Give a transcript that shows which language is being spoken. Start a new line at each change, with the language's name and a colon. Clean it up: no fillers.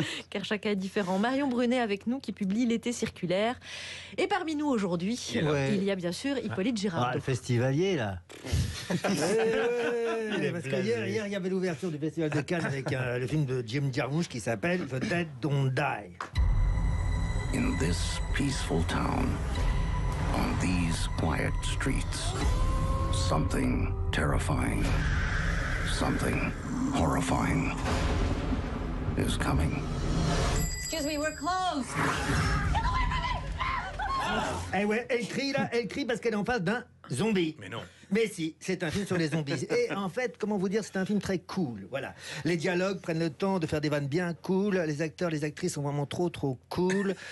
French: Car chacun est différent. Marion Brunet avec nous qui publie L'été circulaire. Et parmi nous aujourd'hui, il y a bien sûr Hippolyte Girardot. Le festivalier là. Parce que hier, il y avait l'ouverture du Festival de Cannes avec le film de Jim Jarmusch qui s'appelle The Dead Don't Die.
English: In this peaceful town, on these quiet streets, something terrifying, something horrifying is coming. Excuse me, we're closed.
French: Eh ouais, elle crie parce qu'elle est en face d'un zombie. Mais non. Mais si, c'est un film sur les zombies. Et en fait, comment vous dire, c'est un film très cool. Voilà. Les dialogues prennent le temps de faire des vannes bien cool. Les acteurs, les actrices sont vraiment trop cool.